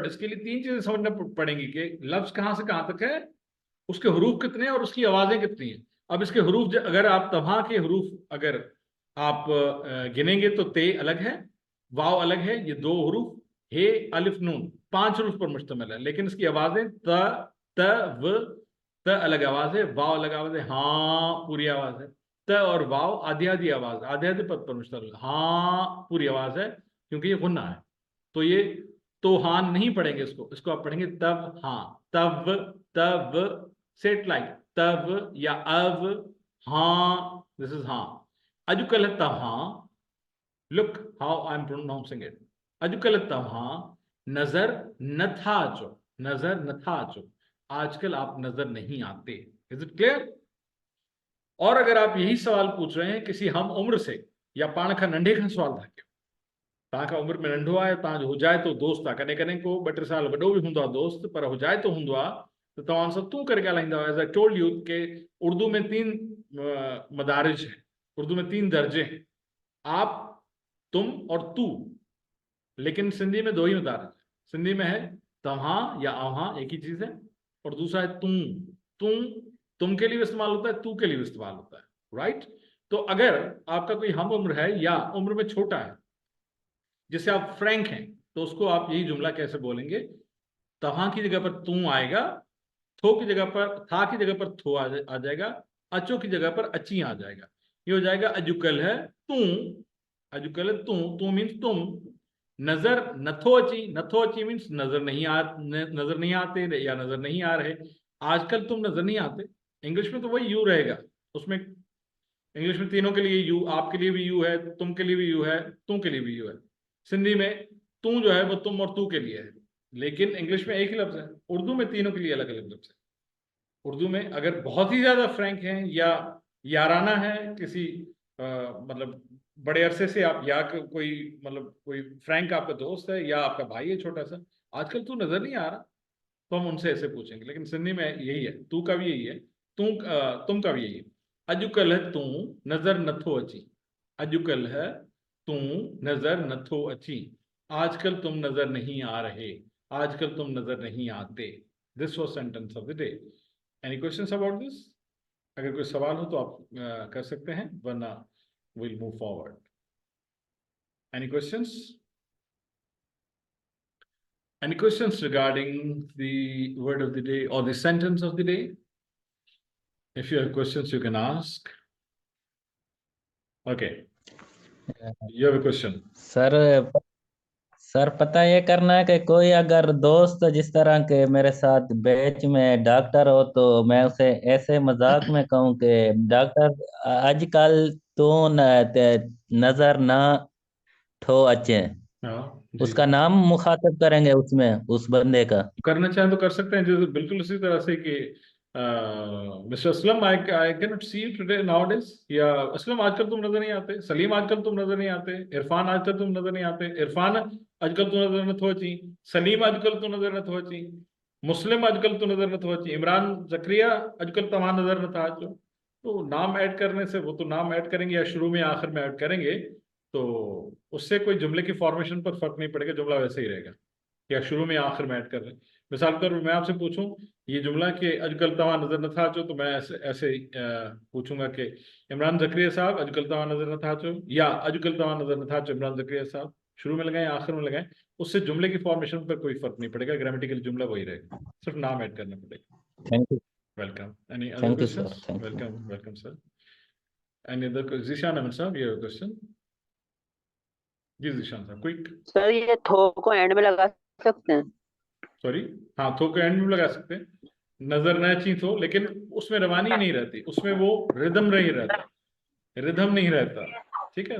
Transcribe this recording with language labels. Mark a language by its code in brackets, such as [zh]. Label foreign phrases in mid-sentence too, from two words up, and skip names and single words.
[ur] اس کے لیے تین چیزیں سمجھنا پڑیں گی کہ لفظ کہاں سے کہاں تک ہے، اس کے حروف کتنے ہیں اور اس کی آوازیں کتنی ہیں. اب اس کے حروف اگر آپ توہاں کے حروف اگر آپ گنیں گے تو تے الگ ہے، واؤ الگ ہے، یہ دو حروف، ہے الف نون 5 حروف پر مشتمل ہے. لیکن اس کی آوازیں ت و، ت الگ آواز ہے، واؤ الگ آواز ہے، ہاں پوری آواز ہے. ت اور واؤ آدھی آدھی آواز، آدھے آدھے پد پر مشتمل، ہاں پوری آواز ہے، کیونکہ یہ غنہ ہے. تو یہ تو ہاں نہیں پڑھیں گے، اس کو آپ پڑھیں گے تب ہاں، تب، تب, [en] set like [ur] تب یا اب، ہاں, [en] this is [ur] हाँ। [sd] अॼुकल्ह तव्हां, [en] look how I am pronouncing it, [sd] अॼुकल्ह तव्हां नजर नथा अचो, नजर नथा अचो, [ur] آج کل آپ نظر نہیں آتے. [en] is it clear? [ur] اور اگر آپ یہی سوال پوچھ رہے ہیں کسی ہم عمر سے یا [sd] पाण खां नंढे खां सवाल था कयो, तव्हांखां उम्र में नंढो आहे, तव्हांजो हुजाए तो दोस्त आहे, कॾहिं कॾहिं को 2-3 साल वॾो बि हूंदो आहे दोस्त, पर हुजाए तो हूंदो आहे तो तव्हां सां तूं करे ॻाल्हाईंदा। [en] as I told you [ur] کہ اردو میں 3 مدارج ہیں، اردو میں 3 درجے ہیں، آپ، تم اور تو. لیکن سندھی میں 2 ہی مدارج ہے. سندھی میں ہے توہاں یا اوہاں, ایک ہی چیز ہے، اور دوسرا ہے تو. تم کے لیے بھی استعمال ہوتا ہے، تو کے لیے بھی استعمال ہوتا ہے، رائٹ. تو اگر آپ کا کوئی ہم عمر ہے یا عمر میں چھوٹا ہے، جس سے آپ فرینک ہیں، تو اس کو آپ یہی جملہ کیسے بولیں گے، توہاں کی جگہ پر تو آئے گا، تھو کی جگہ پر، تھا کی جگہ پر تھو آ جائے گا، اچو کی جگہ پر اچی آ جائے گا. یہ ہو جائے گا اجکل ہے تو، اجکل تو مینز تم. [sd] नजर नथो अची, नथो अची [ur] مینز نظر نہیں آتے یا نظر نہیں آ رہے. آج کل تم نظر نہیں آتے، انگلش میں تو وہی یو رہے گا، اس میں انگلش میں تینوں کے لیے یو، آپ کے لیے بھی یو ہے، تم کے لیے بھی یو ہے، تو کے لیے بھی یو ہے. سندھی میں تو جو ہے وہ تم اور تو کے لیے ہے، لیکن انگلش میں ایک ہی لفظ ہے. اردو میں تینوں کے لیے الگ الگ لفظ ہے۔ اردو میں اگر بہت ہی زیادہ فرینک ہیں یا یارانہ ہے، کسی مطلب بڑے عرصے سے آپ یا کوئی مطلب کوئی فرینک آپ کا دوست ہے یا آپ کا بھائی ہے چھوٹا سا، آج کل تو نظر نہیں آ رہا، تو ہم ان سے ایسے پوچھیں گے. لیکن سندھی میں یہی ہے، تو کا بھی یہی ہے، تم کا بھی یہی ہے. [sd] अजुकल है तू नजर नथो अची, अजुकल है तू नजर नथो अची, [ur] آج کل تم نظر نہیں آ رہے، آج کل تم نظر نہیں آتے. [en] this was sentence of the day. any questions about this? [ur] اگر کوئی سوال ہو تو آپ کر سکتے ہیں، ورنہ [en] we'll move forward. Any questions? Any questions regarding the word of the day or the sentence of the day? If you have questions, you can ask. Okay. You have a question. [ur] سر سر پتا یہ کرنا ہے کہ کوئی اگر دوست جس طرح کے میرے ساتھ بیچ میں ڈاکٹر ہو تو میں اسے ایسے مذاق میں کہوں کہ ڈاکٹر آج کل تو نظر نہ ٹھو اچھے, ہاں جی, اس کا نام مخاطب کریں گے اس میں اس بندے کا. کرنا چاہیں تو کر سکتے ہیں، جیسے بالکل اسی طرح سے کہ مسٹر اسلم, [en] I cannot see you today nowadays, [ur] یا اسلم آج کل تم نظر نہیں آتے، سلیم آج کل تم نظر نہیں آتے، عرفان آج کل تم نظر نہیں آتے، عرفان آج کل تم [sd] नजर नथो अची, [ur] سلیم آج کل تم [sd] नजर नथो अची, [ur] مسلم آج کل تم [sd] नजर नथो अची, इमरान जकरिया आजकल तव्हां नजर नथा अचो। [ur] تو نام ایڈ کرنے سے، وہ تو نام ایڈ کریں گے یا شروع میں آخر میں ایڈ کریں گے، تو اس سے کوئی جملے کی فارمیشن پر فرق نہیں پڑے گا، جملہ ویسے ہی رہے گا، یا شروع میں آخر میں ایڈ کر رہے ہیں. مثال کے طور پر میں آپ سے پوچھوں یہ جملہ کہ [sd] अजकल तवा नजर न था अचो, [ur] تو میں ایسے پوچھوں گا کہ عمران زکریا صاحب [sd] अजकल तवा नजर न था अचो, [ur] یا [sd] अजकल तवा नजर न था अचो [ur] عمران زکریا صاحب، شروع میں لگائیں آخر میں لگائیں، اس سے جملے کی فارمیشن پر کوئی فرق نہیں پڑے گا، گرامیٹیکل جملہ وہی رہے گا، صرف نام ایڈ کرنا پڑے گا. [en] thank you. welcome. any other thank you questions? sir. thank you. welcome, welcome sir. any other? [ur] ذیشان احمد صاحب، یہ کوئسچن. جی ذیشان صاحب، کوئیک. سر یہ تھو کو اینڈ میں لگا سکتے ہیں? سوری، ہاں، تھو کے اینڈ میں لگا سکتے ہیں، نظر نہ چیز ہو، لیکن اس میں روانی نہیں رہتی، اس میں وہ ردم نہیں رہتا، ردم نہیں رہتا، ٹھیک ہے.